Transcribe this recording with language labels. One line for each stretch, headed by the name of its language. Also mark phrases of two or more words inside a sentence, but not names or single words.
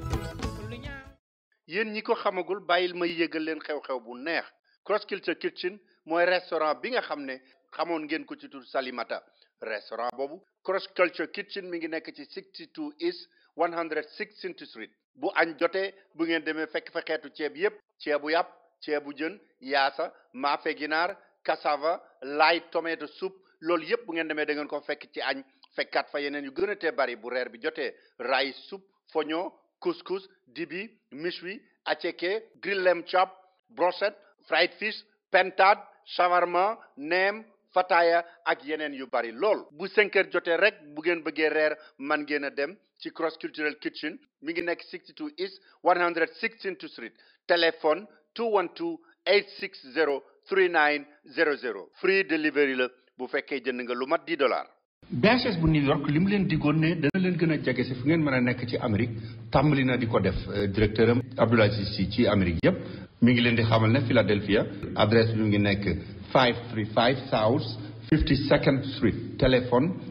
Wolof: yéen ñi ko xamagul bàyyil may yëgal leen xew-xew bu neex Cross Culture Kitchen mooy restaurant bi nga xam ne xamoon ngeen ko ci tur Salimata restaurant boobu Cross Culture Kitchen mi ngi nekk ci 62 East 116th Street bu añ jotee bu ngeen demee fekk fa xeetu ceeb yépp ceebu yàpp ceebu jën yaasa maafe ginaar
English: cassava light tomato soup
Wolof: loolu yépp bu ngeen demee da ngeen ko fekk ci añ fekkaat fa yeneen yu gën a tee bari bu reer bi jotee
English: rice soup
Wolof: foño couscous dibi méchoui attiéké
English: grill lamb chop
Wolof: brochette
English: fried fish
Wolof: pentade shawarma neem fataya ak yeneen yu bari lool bu 5 heures jotee rek bu ngeen bëggee reer man ngeen a dem ci Cross Cultural Kitchen mi ngi nekk 62 East 116th Street téléphone 212-860-3900
English: free delivery
Wolof: la bu fekkee jënd nga lu mat $10. BHS bu New York li mu leen diggoon ne dana leen gën a jege si fu ngeen mën a nekk ci Amérique tàmbali na di ko def directeur am Abdoulaye Sissi ci Amérique yépp mi ngi leen di xamal ne Philadelphia adresse bi mu ngi nekk 535 South 52nd Street téléphone